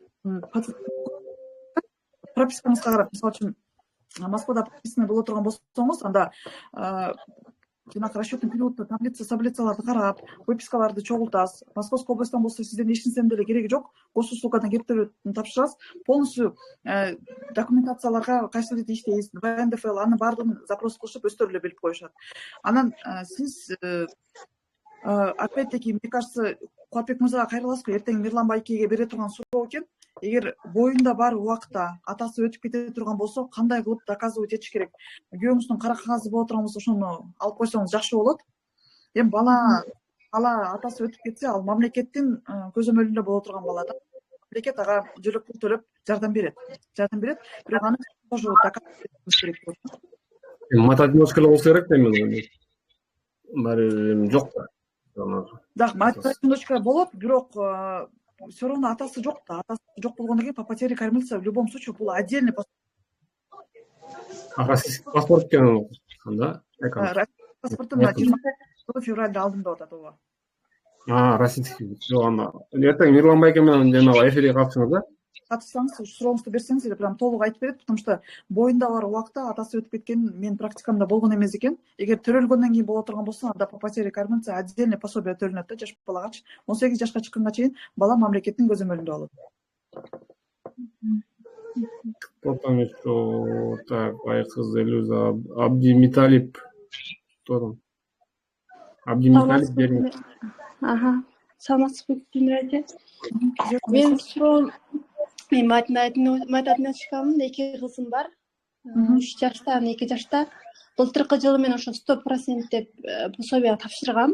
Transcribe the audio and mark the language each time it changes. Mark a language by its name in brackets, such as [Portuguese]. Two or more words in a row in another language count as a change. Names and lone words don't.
[Kyrgyz] Пропискаңызга карап, мисалы үчүн Москвада прописаны боло турган болсоңуз, анда жанагы расчетный периодто таблицаларды карап, выпискаларды чогултасыз. Московская областтан болсо сизден эч нерсенин деле кереги жок. Госуслугадан кептирип тапшырасыз. Полностью документацияларга кайсы жерде иштейсиз, НДФЛ, анын баардыгын запрос кылышып өздөрү эле билип коюшат. [Russian] Анан сиз опять-таки, мне кажется, [Kyrgyz] Куатбек мырзага кайрыласызбы? Эртең Мирлан Байкеге бере турган суроо экен. Эгер боюнда бар убакта атасы өтүп кете турган болсо, кандай кылып доказывать этиш керек? Күйөөңүздүн кара кагазы боло турган болсо, ошону алып койсоңуз жакшы болот. Эми бала атасы өтүп кетсе, ал мамлекеттин көзөмөлүндө боло турган бала да. Мамлекет ага жөлөк пул төлөп жардам берет. Бирок аны тоже доказывать керек болот. Математикалык болсо керек да эми. Баары жок да. Да, математика болот, бирок [Russian] все равно [Kyrgyz] атасы жок да. Атасы жок болгондон кийин [Russian] по потере кормильца в любом случае [Kyrgyz] бул отдельный паспорт экен анда. Паспортун 20 февралда алдым деп атат, ооба. Российский. Жок, анда. Эртең Мирлан Байке менен жанагы эфирге катышыңыз да? Катышсаңыз, сурооңузду берсеңиз эле прям толук айтып берет, [Russian] потому что [Kyrgyz] боюнда бар убакта атасы өтүп кеткен менин практикамда болгон эмес экен. Эгер төрөлгөндөн кийин боло турган болсо, анда [Russian] по потере кормильца [Kyrgyz] отдельный пособие төлөнөт да жаш балагачы. 18 жашка чыкканга чейин бала мамлекеттин көзөмөлүндө болот. [Russian] Кто там еще? Так, Айкыз Элюза, Абдимиталип. Кто там? [Kyrgyz] Абдимиталип бермек. Саламатсызбы, Гүлмира? Мен суроом, мен математикамын, 2 кызым бар. 3 жашта, 2 жашта. Былтыркы жылы мен ошо 100% деп пособие тапшыргам.